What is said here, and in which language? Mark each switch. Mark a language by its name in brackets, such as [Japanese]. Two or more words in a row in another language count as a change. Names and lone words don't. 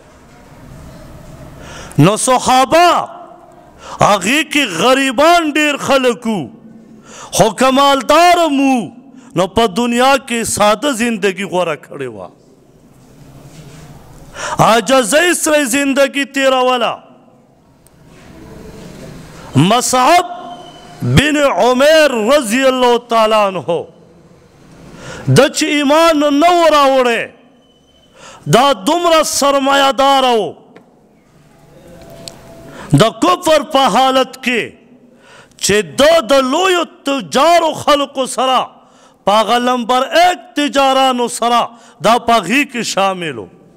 [Pashto] نو صحابه هغې کې غریبان ډېر خلک وو خو که مالداره مو نو په دنیا کې ساده زندگی غوره کړې وه عاجزۍ سره زندگی تېروله. مصعب بن عمیر [Arabic] رضی اللہ تعالی عنہ [Pashto] د چې ایمان نه و راوړی دا دومره سرمایه دار و د کفر په حالت کې چې د لویو تجارو خلقو سره په هغه نمبر 1 تجارانو سره دا په هغې کې شامل و